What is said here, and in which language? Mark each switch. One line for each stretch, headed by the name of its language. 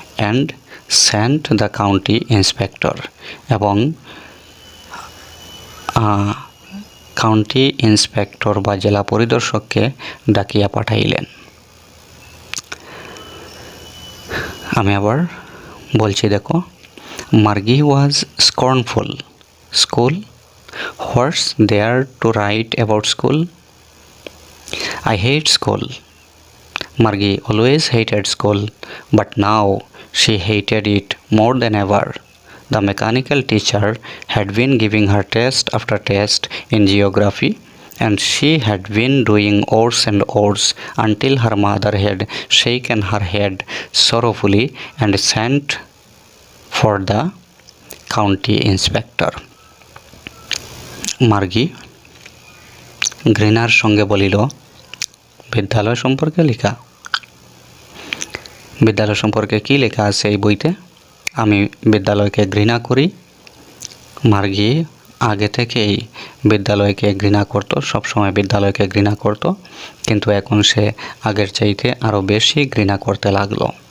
English: And sent the county inspector.
Bangla: এবং county inspector বা জেলা পরিদর্শককে ডাকিয়া পাঠাইলেন। আমি আবার বলছি, দেখো,
English: Margie was scornful. School, what's there to write about school? I hate school. Margie always hated school, but now she hated it more than ever. The mechanical teacher had been giving her test after test in geography, and she had been doing worse and worse until her mother had shaken her head sorrowfully and sent for the county inspector.
Bangla: মার্গি ঘৃণার সঙ্গে বলিল, বিদ্যালয় সম্পর্কে লেখা? বিদ্যালয় সম্পর্কে কি লেখা আছে এই বইতে? আমি বিদ্যালয়কে ঘৃণা করি। মার্গি আগে থেকেই বিদ্যালয়কে ঘৃণা করত, সবসময় বিদ্যালয়কে ঘৃণা করত, কিন্তু এখন সে আগের চাইতে আরও বেশি ঘৃণা করতে লাগলো।